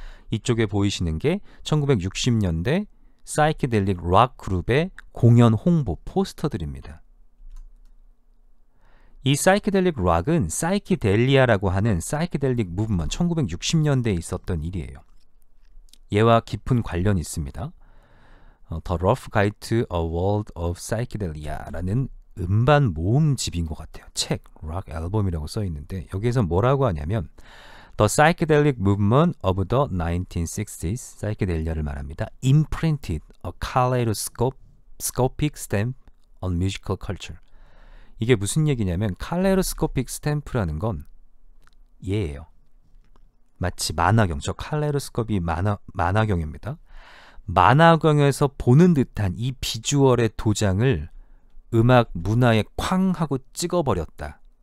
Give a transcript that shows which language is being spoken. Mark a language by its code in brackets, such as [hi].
[ko] 이쪽에 보이시는 게 1960년대 사이키델릭 락 그룹의 공연 홍보 포스터들입니다. 이 사이키델릭 락은 사이키델리아라고 하는 사이키델릭 무브먼트 1960년대에 있었던 일이에요. 얘와 깊은 관련이 있습니다. The Rough Guide to a World of Psychedelia라는 음반 모음집인 것 같아요. 책, 락 앨범이라고 써 있는데 여기에서 뭐라고 하냐면 [en] The Psychedelic Movement of the 1960s, [ko] 사이키델리아를 말합니다. [en] Imprinted a kaleidoscopic stamp on musical culture. [ko] 이게 무슨 얘기냐면 칼레이도스코픽 스탬프라는 건 얘예요. 마치 만화경, 저 칼레이도스코피 만화경입니다. 만화경에서 보는 듯한 이 비주얼의 도장을 음악 문화에 쾅 하고 찍어버렸다.